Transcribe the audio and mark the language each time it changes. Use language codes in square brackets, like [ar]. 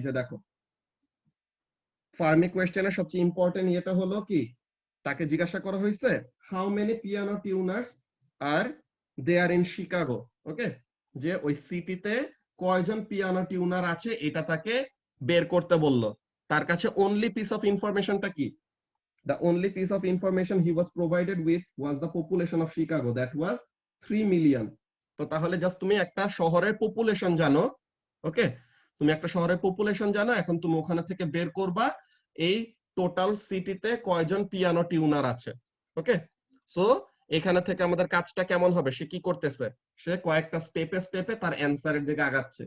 [bn] এই যে দেখো, ফার্মি কোয়েশ্চেনের সবচেয়ে ইম্পর্টেন্ট ইয়েটা হলো কি, তাকে জিজ্ঞাসা করা হয়েছে [en] How many piano tuners are there in Chicago. [bn] ওকে, যে ওই সিটিতে কয়জন পিয়ানো টিউনার আছে এটা তাকে বের করতে বললো। তার কাছে অনলি পিস অফ ইনফরমেশনটা কি, [en] the only piece of information he was provided with was the population of Chicago, that was 3 million. [bn] তো তাহলে জাস্ট তুমি একটা শহরের পপুলেশন জানো, ওকে, তুমি একটা শহরের পপুলেশন জানো, এখন তুমি ওখানে থেকে বের করবা এই টোটাল সিটিতে কয়জন পিয়ানো টিউনার আছে। ওকে, সো এখানে থেকে আমাদের কাজটা কেমন হবে, সে কি করতেছে, সে কয়েকটা স্টেপে স্টেপে তার অ্যান্সারের দিকে আগাচ্ছে।